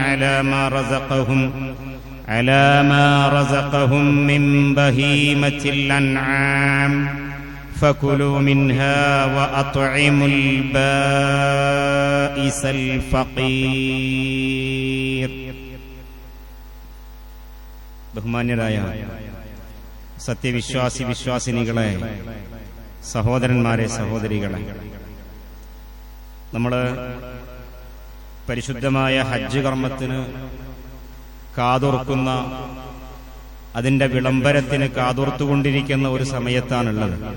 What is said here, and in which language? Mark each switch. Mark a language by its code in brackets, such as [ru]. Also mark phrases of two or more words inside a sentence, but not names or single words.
[ar] على ما رزقهم من بهيمة الأنعام فكلوا منها وأطعموا البائس الفقير. [ml] ബഹുമാന്യരായ സത്യവിശ്വാസി വിശ്വാസിനികളെ, സഹോദരന്മാരെ, സഹോദരികളെ, നമ്മൾ പരിശുദ്ധമായ ഹജ്ജ് കർമ്മത്തിന് കാതോർക്കുന്ന, അതിന്റെ വിളംബരത്തിന് കാതോർത്തുകൊണ്ടിരിക്കുന്ന ഒരു സമയത്താണുള്ളത്.